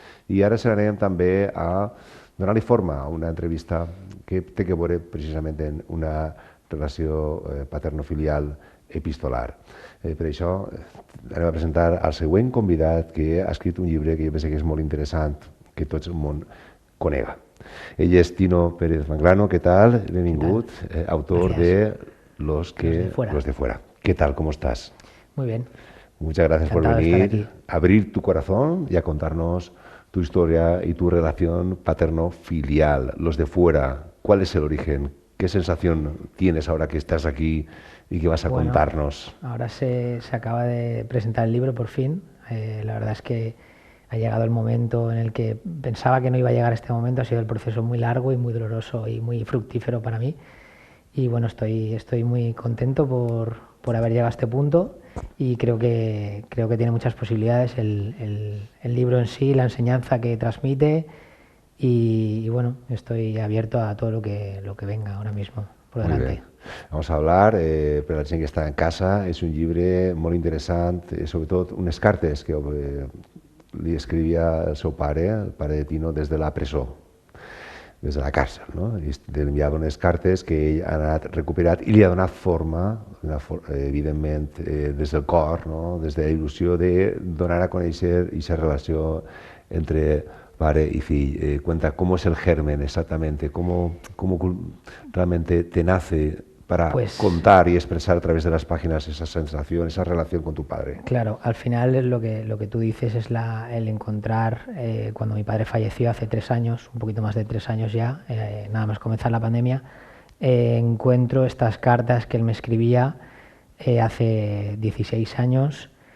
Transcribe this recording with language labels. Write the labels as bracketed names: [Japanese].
[Catalan] I ara serem també a donar-li forma a una entrevista que té que veure precisament en una relació paterno-filial epistolar. Per això anem a presentar al següent convidat que ha escrit un llibre que jo penso que és molt interessant, que tot el món conega. Ell es [Spanish] Tino Pérez Manglano, ¿qué tal? Benvingut, autor de Los de Fuera. ¿Qué tal? ¿Cómo estás? Muy bien. Muchas gracias por venir, abrir tu corazón y a contarnos tu historia y tu relación paterno-filial. Los de Fuera, ¿cuál es el origen? ¿Qué sensación tienes ahora que estás aquí y que vas a contarnos? Ahora se acaba de presentar el libro por fin. La verdad es que ha llegado el momento en el que pensaba que no iba a llegar este momento. Ha sido el proceso muy largo y muy doloroso y muy fructífero para mí. Y bueno, estoy muy contento por haber llegado a este punto y creo que tiene muchas posibilidades el libro en sí, la enseñanza que transmite y bueno, estoy abierto a todo lo que venga ahora mismo por delante. Vamos a hablar, [Catalan] per la gent que està en casa, és un llibre molt interessant, sobretot unes cartes que li escrivia el seu pare, el pare de Tino, des de la presó, des de la càrcel, no? I li enviava unes cartes que ell ha anat recuperat i li ha donat forma, evidentment, des del cor, no? Des de la il·lusió de donar a conèixer aquesta relació entre padre y fill. [Spanish] Cuenta cómo es el germen exactamente, cómo realmente te nace para contar y expresar a través de las páginas esa sensación, esa relación con tu padre. Claro, al final es lo que tú dices es el encontrar, cuando mi padre falleció hace 3 años, un poquito más de 3 años ya, nada más comenzar la pandemia, encuentro estas cartas que él me escribía hace 16 años.